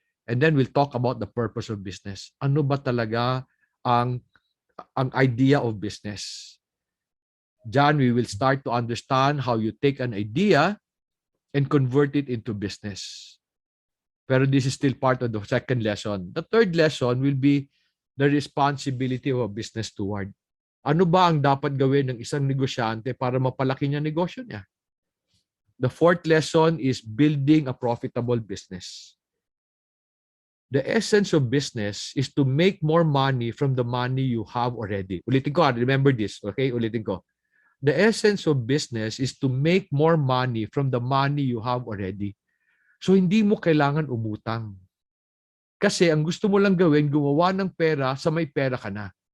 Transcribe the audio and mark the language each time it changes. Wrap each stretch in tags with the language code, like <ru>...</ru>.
<en>And then we'll talk about the purpose of business.</en> <tl>Ano ba talaga ang</tl> <en>idea of business? Diyan, we will start to understand how you take an idea and convert it into business. Pero this is still part of the second lesson. The third lesson will be the responsibility of a business steward.</en> <tl>Ano ba ang dapat gawin ng isang negosyante para mapalaki niya negosyo niya?</tl> <en>The fourth lesson is building a profitable business. The essence of business is to make more money from the money you have already.</en> <tl>Ulitin ko,</tl> <en>remember this, okay? Ulitin ko. The essence of business is to make more money from the money you have already.</en> <tl>So hindi mo kailangan umutang. Kasi ang gusto mo lang gawin, gumawa ng pera sa may pera ka na.</tl>